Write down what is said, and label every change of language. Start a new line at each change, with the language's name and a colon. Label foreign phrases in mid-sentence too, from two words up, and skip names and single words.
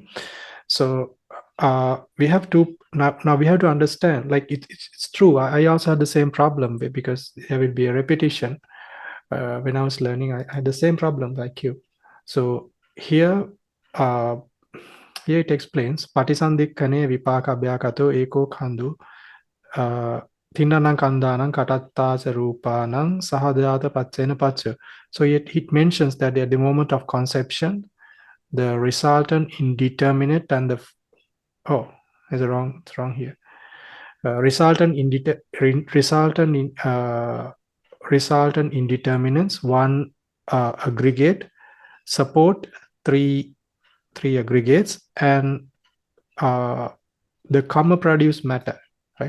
English: So we have to now we have to understand, like it's true. I also had the same problem because there will be a repetition. When I was learning, I had the same problem like you. So here it explains
Pali: Patisandikane Vipaka Abhyakato Eko Khandu Tinanang Kandanang Katattasa Rupanang Sahajāta Paccena Paccaya.
English: So it mentions that at the moment of conception, the resultant indeterminate and the it's wrong here. Resultant indeterminants, one aggregate, support three aggregates, and the comma produced matter, right?